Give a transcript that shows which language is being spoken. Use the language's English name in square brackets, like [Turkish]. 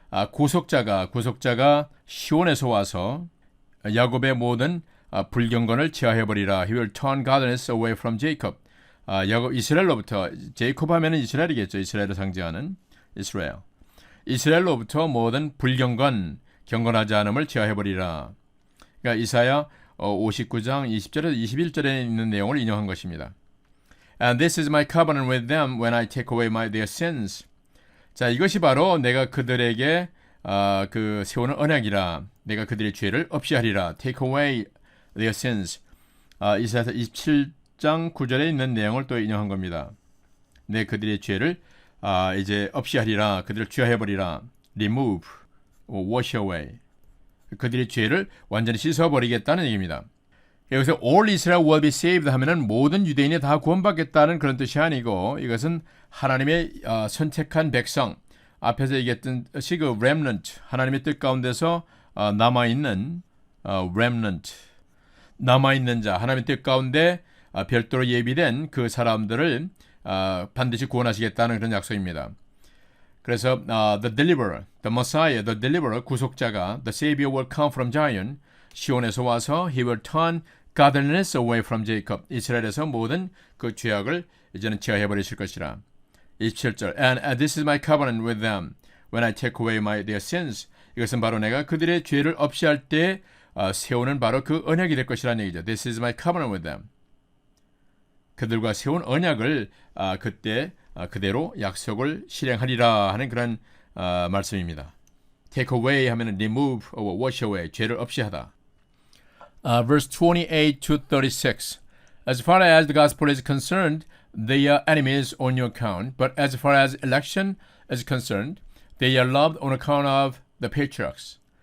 [Korean] 구속자가 시온에서 와서 야곱의 모든 불경건을 제하해버리라. [English] He will turn godliness away from Jacob. [Korean] 이스라엘로부터, 제이콥 하면은 이스라엘이겠죠. 이스라엘을 상징하는 이스라엘. 이스라엘로부터 모든 불경건, 경건하지 않음을 제하해버리라. 그러니까 이사야 59장 20절에서 21절에 있는 내용을 인용한 것입니다. [English] And this is my covenant with them when I take away their sins. [Korean] 자, 이것이 바로 내가 그들에게 세우는 언약이라. 내가 그들의 죄를 없이 하리라. [English] Take away their sins. [Korean] 이사야서 27장 9절에 있는 내용을 또 인용한 겁니다. 내 그들의 죄를 이제 없이 하리라. 그들을 취하해버리라. [English] Remove, wash away. [Korean] 그들의 죄를 완전히 씻어버리겠다는 얘기입니다. 여기서 [English] all Israel will be saved [Korean] 하면은 모든 유대인이 다 구원받겠다는 그런 뜻이 아니고, 이것은 하나님의 선택한 백성, 앞에서 얘기했던 그 remnant, 하나님의 뜻 가운데서 남아있는 remnant, 남아있는 자, 하나님의 뜻 가운데 별도로 예비된 그 사람들을 반드시 구원하시겠다는 그런 약속입니다. [English] 그래서 the deliverer, the Messiah, the deliverer, [Korean] 구속자가 [English] the Savior will come from Zion, [Korean] 시온에서 와서 [English] he will turn godliness away from Jacob. [Korean] 이스라엘에서 모든 그 죄악을 이제는 제하해버리실 것이라. [English] 27절 And this is my covenant with them when I take away their sins. [Korean] 이것은 바로 내가 그들의 죄를 없이 할 때 세우는 바로 그 언약이 될 것이라는 얘기죠. [English] This is my covenant with them. [Korean] 그들과 세운 언약을 그때 그대로 약속을 실행하리라 하는 그런 말씀입니다. [English] Take away [Korean] 하면은 [English] remove or wash away, [Korean] 죄를 없이 하다. [English] Verse 28 to 36. As far as the gospel is concerned, they are enemies on your account, but as far as election is concerned, they are loved on account of the patriarchs.